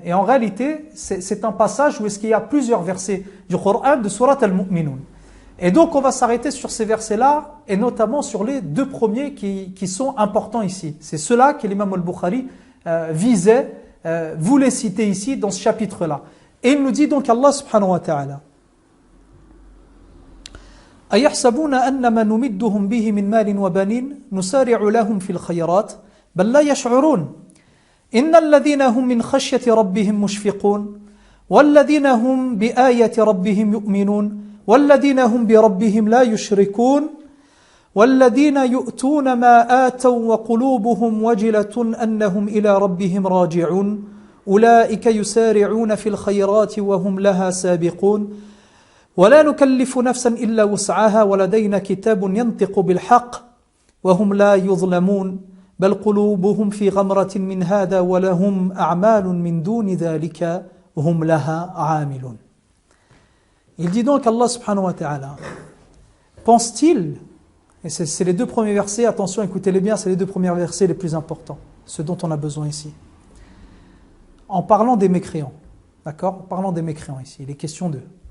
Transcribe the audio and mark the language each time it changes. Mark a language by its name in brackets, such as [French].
[French] Et en réalité, c'est un passage où est-ce qu'il y a plusieurs versets du Coran de Surat al-Mu'minun. Et donc, on va s'arrêter sur ces versets-là, et notamment sur les 2 premiers qui sont importants ici. C'est ceux-là que l'imam al-Bukhari visait, voulait citer ici dans ce chapitre-là. Et il nous dit donc [Arabic] Allah subhanahu wa ta'ala, أَيَحْسَبُونَ أَنَّمَا نُمِدُّهُمْ بِهِ مِنْ مَالٍ وَبَنِينَ نُسَارِعُ لَهُمْ فِي الْخَيْرَاتِ بَلْ لَا يَشْعُرُونَ إِنَّ الَّذِينَ هُمْ مِنْ خَشْيَةِ رَبِّهِمْ مُشْفِقُونَ وَالَّذِينَ هُمْ بِآيَةِ رَبِّهِمْ يُؤْمِنُونَ وَالَّذِينَ هُمْ بِرَبِّهِمْ لَا يُشْرِكُونَ وَالَّذِينَ يُؤْتُونَ مَا آتَوْا وَقُلُوبُهُمْ وَجِلَةٌ أَنَّهُمْ إِلَى رَبِّهِمْ راجعون أُولَئِكَ يُسَارِعُونَ فِي الْخَيْرَاتِ وَهُمْ لَهَا سَابِقُونَ وَلَا نُكَلِّفُ نَفْسًا إِلَّا وُسْعَهَا وَلَدَيْنَا كِتَابٌ يَنْطِقُ بِالْحَقِّ وَهُمْ لَا يُظْلَمُونَ بَلْ قُلُوبُهُمْ فِي غَمْرَةٍ مِّنْ هَذَا وَلَهُمْ أَعْمَالٌ مِّن دُونِ ذَلِكَ هُمْ لَهَا عَامِلُونَ. [French] Il dit donc Allah subhanahu wa ta'ala, pense-t-il, et c'est les 2 premiers versets, attention, écoutez-les bien, c'est les 2 premiers versets les plus importants, ceux dont on a besoin ici. En parlant des mécréants, d'accord? En parlant des mécréants ici, il est question d'eux.